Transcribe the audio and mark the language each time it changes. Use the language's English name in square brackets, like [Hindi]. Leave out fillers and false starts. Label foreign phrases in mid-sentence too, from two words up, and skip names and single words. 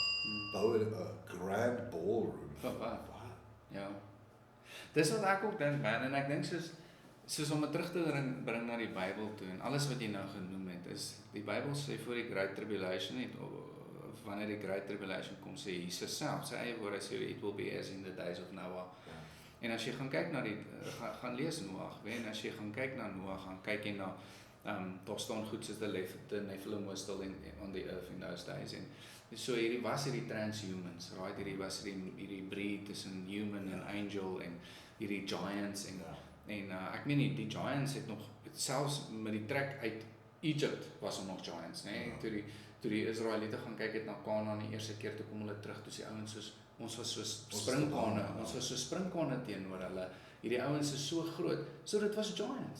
[Afrikaans] Bou 'n [English] grand ballroom. [Afrikaans] Wat? Ja. Dis wat ek ook dink, man, en ek dink soos om dit terug te bring na die Bybel toe, en alles wat jy nou genoem het, is, die Bybel sê voor die Great Tribulation, of wanneer die Great Tribulation kom, sê Jesus self, sy eie woorde sê, [English] it will be as in the days of Noah. [Afrikaans] En as jy gaan kyk na gaan lees Noag, en as jy gaan kyk na Noag, gaan kyk jy na, daar staan goed soos [English] the Nephilim was still on the earth in those days, [Afrikaans] en so hierdie was hierdie transhumans, right, hierdie was hierdie breed tussen human en angel, en hierdie giants, en ek meen die giants het nog, selfs met die trek uit Egypt was nog giants, nee, toe toe die Israeliete gaan kyk het na Kanaan die eerste keer, toe kom hulle terug, toe die ouens soos, ons was so springkane teenoor hulle, hierdie ouens is so groot, so dit was giants.